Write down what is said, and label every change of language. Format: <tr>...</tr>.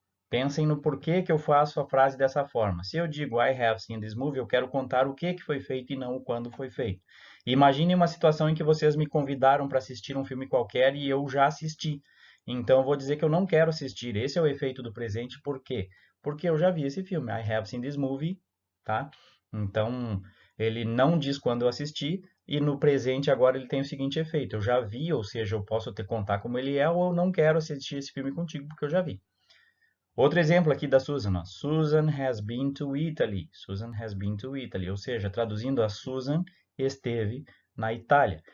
<pt>Pensem no porquê que eu faço a frase dessa forma. Se eu digo</pt> <en>I have seen this movie,</en> <pt>eu quero contar o que foi feito e não o quando foi feito. Imagine uma situação em que vocês me convidaram para assistir um filme qualquer e eu já assisti. Então, eu vou dizer que eu não quero assistir. Esse é o efeito do presente. Por quê? Porque eu já vi esse filme.</pt> <en>I have seen this movie,</en> <pt>tá? Então, ele não diz quando eu assisti, e no presente agora ele tem o seguinte efeito. Eu já vi, ou seja, eu posso te contar como ele é, ou eu não quero assistir esse filme contigo porque eu já vi. Outro exemplo aqui da Susan. Ó.</pt> <en>Susan has been to Italy. Susan has been to Italy.</en> <pt>Ou seja, traduzindo, a Susan esteve na Itália.</pt>